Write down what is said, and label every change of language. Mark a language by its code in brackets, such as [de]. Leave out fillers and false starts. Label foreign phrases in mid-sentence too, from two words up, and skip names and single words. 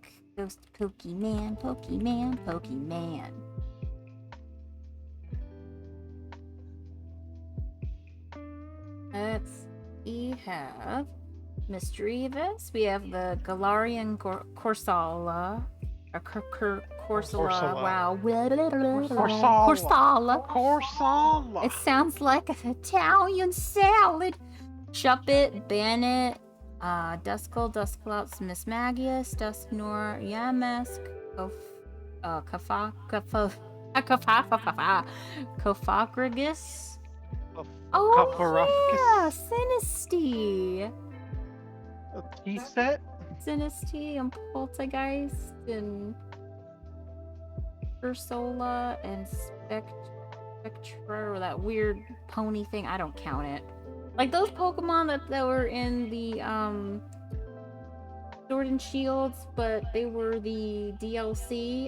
[en] Ghost Pokemon, Pokemon, Pokemon. We have Misdreavus. We have the Galarian Corsala. Or Corsala. Corsala. Wow. Corsala. Corsala. Corsala. It sounds like an Italian salad. Shuppet, Bannet, Duskull, Dusclops, Miss Magius, Dusknoir, Yamask, Kofagragus. Oh, yeah! Sinistea! A tea set? Sinistea and Poltergeist and Ursola and Spectra, or that weird pony thing. I don't count it. Like those Pokemon that were in the Sword and Shields, but they were the DLC.